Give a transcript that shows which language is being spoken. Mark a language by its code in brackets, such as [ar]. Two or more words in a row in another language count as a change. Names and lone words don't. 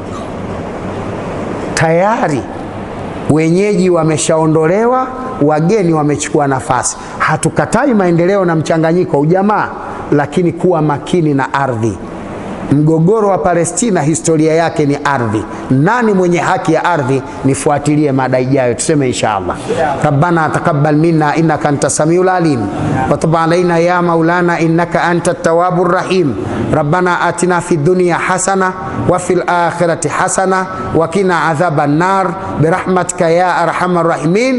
[sw] Tayari wenyeji wameshaondolewa, wageni wamechukua nafasi. Hatukatai maendeleo na mchanganyiko, ujamaa, lakini kuwa makini na ardhi. Mgogoro wa Palestina historia yake ni ardhi. Nani mwenye haki ya ardhi? Nifuatilie mada ijayo, tuseme inshallah. [ar] ربنا تقبل منا إنك أنت السميع العليم وتب علينا يا مولانا إنك أنت التواب الرحيم. ربنا آتنا في الدنيا حسنة وفي الآخرة حسنة وقنا عذاب النار برحمتك يا أرحم الراحمين.